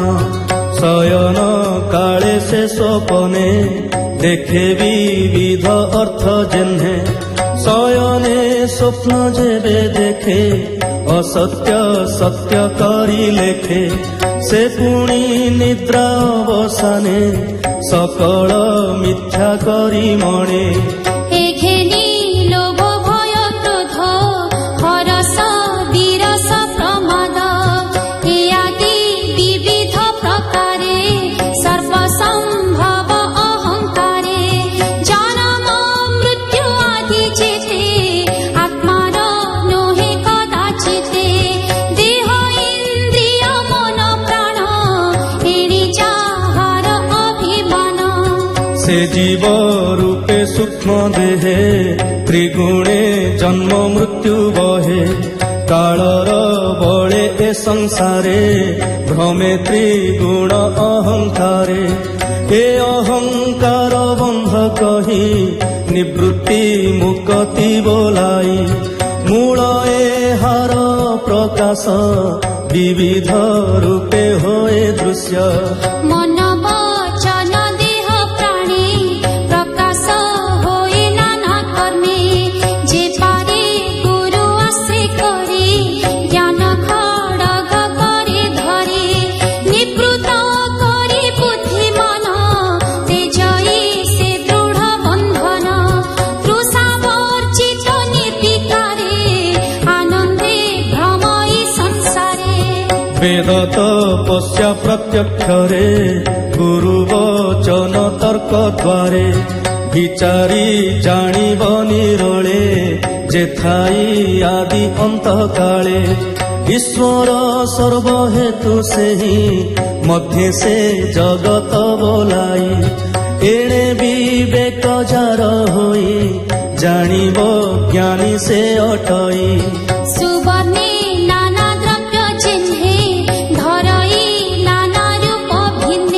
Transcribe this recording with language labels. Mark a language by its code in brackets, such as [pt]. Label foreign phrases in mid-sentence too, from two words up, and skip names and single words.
[or] ଶୟନ କାଳେ ସେ ସ୍ୱପନେ ଦେଖେ ବିବିଧ ଅର୍ଥ ଯେହ୍ନେ। ଶୟନେ ସ୍ୱପ୍ନ ଯେବେ ଦେଖେ ଅସତ୍ୟ ସତ୍ୟ କରି ଲେଖେ। ସେ ପୁଣି ନିଦ୍ରା ଅବସାନେ ସକଳ ମିଥ୍ୟା କରି ମଣେ। ଏଘେନି ଲୋଭ ଭୟ କ୍ରୋଧ ହରଷ ବିରସ ପ୍ରମାଦ। ଏ ଆଦି ବିବିଧ ପ୍ରକାରେ ସର୍ବସମ୍ଭବ ଅହଙ୍କାରେ। ଜନ୍ମ ମୃତ୍ୟୁ ଆଦି ଯେତେ ଆତ୍ମାର ନୋହେ କଦାଚିତେ। ଦେହ ଇନ୍ଦ୍ରିୟ ମନ ପ୍ରାଣ ଏରି ଯାହାର ଅଭିମାନ। ସେ ଜୀବ ରୂପେ ସୂକ୍ଷ୍ମ ଦେହେ ତ୍ରିଗୁଣେ ଜନ୍ମ ମୃତ୍ୟୁ ବହେ। କାଳର ବଳେ ଏ ସଂସାରେ ଭ୍ରମେ ତ୍ରିଗୁଣ ଅହଙ୍କାରେ। ଏ ଅହଙ୍କାର ବନ୍ଧ କହି ନିବୃତ୍ତି ମୁକ୍ତି ବୋଲାଇ। ମୂଳ ଏ ହାର ପ୍ରକାଶ ବିବିଧ ରୂପେ ହୋଏ ଦୃଶ୍ୟ। ମନ ବଚନ ଦେହ ପ୍ରାଣୀ ପ୍ରକାଶ ହୋଏ ନାନା କର୍ମେ। ଯେ ପାରେ ଗୁରୁ ଆଶ୍ରୟ କରି ଜ୍ଞାନ ଖଡ଼ଗ କରେ ଧରେ। ନିବୃତ୍ତ କରି ବୁଦ୍ଧିମାନ ତେଜଇ ସେ ଦୃଢ଼ ବନ୍ଧନ। ତୃଷାବର୍ଜିତ ନିର୍ବିକାରେ ଆନନ୍ଦେ ଭ୍ରମଇ ସଂସାରେ। ବେଦ ତପସ୍ୟା ପ୍ରତ୍ୟକ୍ଷରେ ଗୁରୁ ବଚନ ତର୍କ ଦ୍ୱାରେ। ବିଚାରି ଜାଣିବ ନିରଳେ ଯେଥାଇ ଆଦି ଅନ୍ତ କାଳେ। ଈଶ୍ୱର ସର୍ବହେତୁ ସେହି ମଧ୍ୟ ସେ ଜଗତ ବୋଲାଇ। ଏଣେ ବିବେକ ଯାର ହୋଇ ଜାଣିବ ଜ୍ଞାନୀ ସେ ଅଟଇ। ସୁବର୍ଣ୍ଣେ ନାନା ଦ୍ରବ୍ୟ ଚିହ୍ନେ ଧରଇ ନାନା ରୂପ ଭିନ୍ନେ।